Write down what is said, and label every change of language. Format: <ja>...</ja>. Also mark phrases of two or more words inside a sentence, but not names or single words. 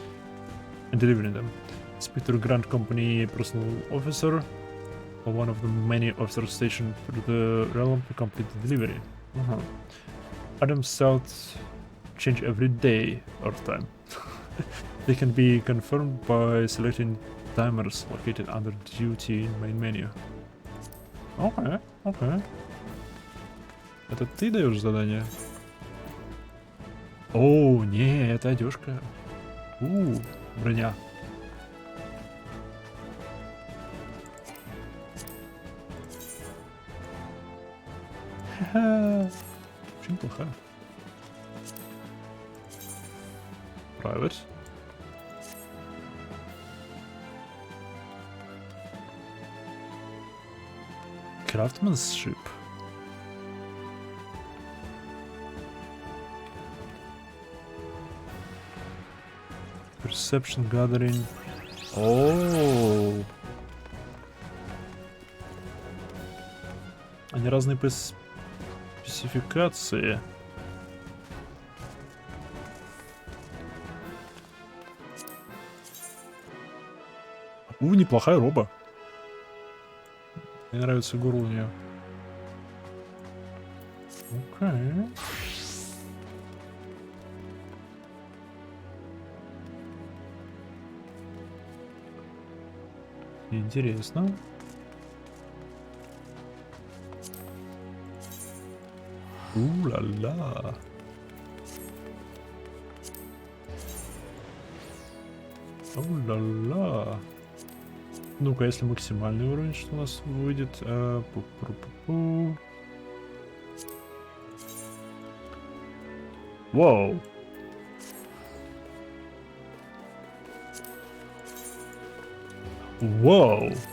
<en>Speak to the Grand Company personal officer or one of the many officers stationed through the realm to complete the delivery. Items south change every day or time. They can be confirmed by selecting timers located under duty in main menu.</en> <ru>Окей. Это ты даешь задание? О, не, это одежка. Броня. Ха-ха. Очень плохо.</ru> <en>Private. Craftsmanship. Perception gathering.</en> <ru>О. Они разные по спецификации. Неплохая роба. Мне нравится гору у нее. Окей. Интересно. У-ла-ла. У-ла-ла. Ну-ка, если максимальный уровень, что у нас выйдет? Пу-пу-пу-пу. Вау! Вау!</ru>